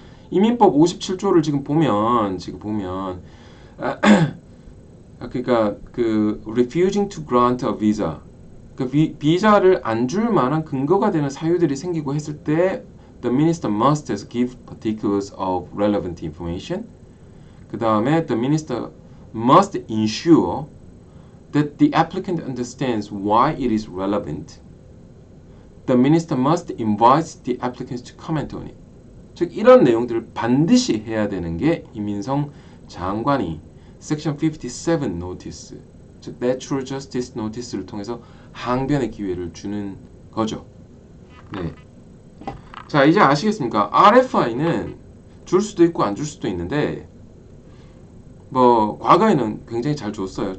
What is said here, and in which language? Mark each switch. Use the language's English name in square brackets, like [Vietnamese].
[Korean] 이민법 57조를 지금 보면 그러니까 그 [English] refusing to grant a visa [Korean] 그 비자를 안 줄 만한 근거가 되는 사유들이 생기고 했을 때 [English] the minister must give particulars of relevant information. [Korean] 그 다음에 [English] the minister must ensure that the applicant understands why it is relevant. The minister must invite the applicants to comment on it. [Korean] 즉 이런 내용들을 반드시 해야 되는 게 이민성 장관이 Section 57 Notice, 즉 Natural Justice Notice를 통해서 항변의 기회를 주는 거죠. 네. 자, 이제 아시겠습니까? RFI는 줄 수도 있고 안 줄 수도 있는데 뭐 과거에는 굉장히 잘 줬어요.